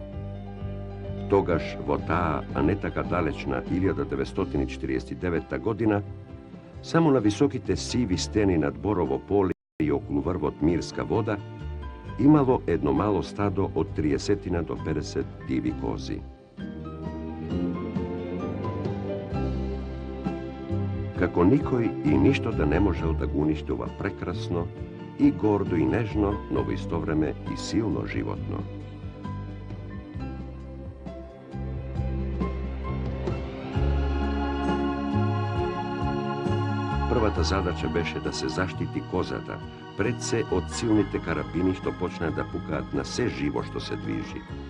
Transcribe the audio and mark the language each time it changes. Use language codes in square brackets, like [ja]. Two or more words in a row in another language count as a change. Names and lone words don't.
[mk] Тогаш, во таа, а не така далечна 1949 година, само на високите сиви стени над Борово поле и околу врвот Мирска вода, имало едно мало стадо од 30 до 50 диви кози. Како никој и ништо да не можел да го уништи ова прекрасно и гордо и нежно, но у исто време и силно животно. Првата задача беше да се заштити козата, пред се од силните карабини што почне да пукаат на све живо што се движи.